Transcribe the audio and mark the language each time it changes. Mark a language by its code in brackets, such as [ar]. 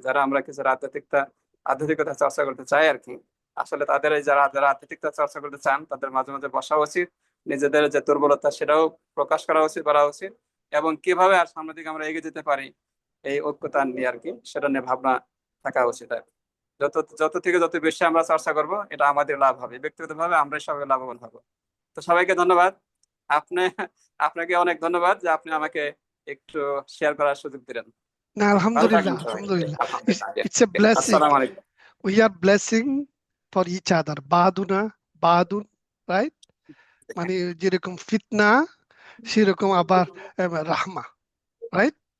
[bn] যারা আমরা কিছু আধ্যাত্মিকতা চর্চা করতে চাই আর কি, আসলে তাদের এই যারা যারা আধ্যাত্মিকতা চর্চা করতে চান, তাদের মাঝে মাঝে বসা উচিত, নিজেদের যে দুর্বলতা সেটাও প্রকাশ করা উচিত, বলা উচিত, এবং কিভাবে আর সামনের দিকে আমরা এগিয়ে যেতে পারি এই ঐক্যতা নিয়ে আর কি, সেটা নিয়ে ভাবনা থাকা উচিত আর কি। যত থেকে যত বেশি আমরা চর্চা করব, এটা আমাদের লাভ হবে, ব্যক্তিগতভাবে আমরা সবাই লাভবান হবো। তো সবাইকে ধন্যবাদ। আপনাকে অনেক ধন্যবাদ যে আপনি আমাকে একটু শেয়ার করার সুযোগ দিলেন। না, ভালো আলহামদুলিল্লাহ, থাকবেন সবাই। আলহামদুলিল্লাহ। আলহামদুলিল্লাহ। [en] It's a blessing. [ar] আসসালামু আলাইকুম। [en] We are blessing for each other. [bn] বাদুনা, বাদুন, right? মানে যেরকম ফিতনা, সেরকম আবার রাহমা, রাইট?